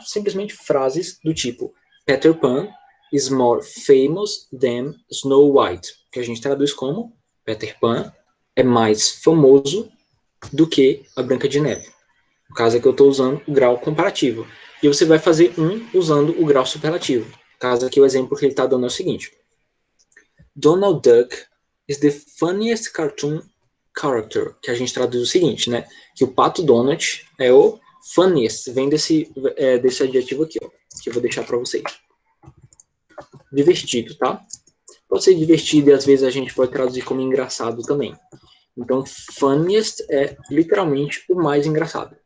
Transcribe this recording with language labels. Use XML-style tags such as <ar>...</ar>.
<pt>Simplesmente frases do tipo</pt> <en>Peter Pan is more famous than Snow White,</en> <pt>que a gente traduz como Peter Pan é mais famoso do que a Branca de Neve. No caso aqui eu estou usando o grau comparativo. E você vai fazer usando o grau superlativo. No caso aqui o exemplo que ele está dando é o seguinte.</pt> <en>Donald Duck is the funniest cartoon character.</en> <pt>Que a gente traduz o seguinte, né? Que o Pato Donald é o funniest. Vem desse adjetivo aqui, ó. Que eu vou deixar para vocês. Divertido, tá? Pode ser divertido e às vezes a gente pode traduzir como engraçado também. Então, funniest é literalmente o mais engraçado.</pt>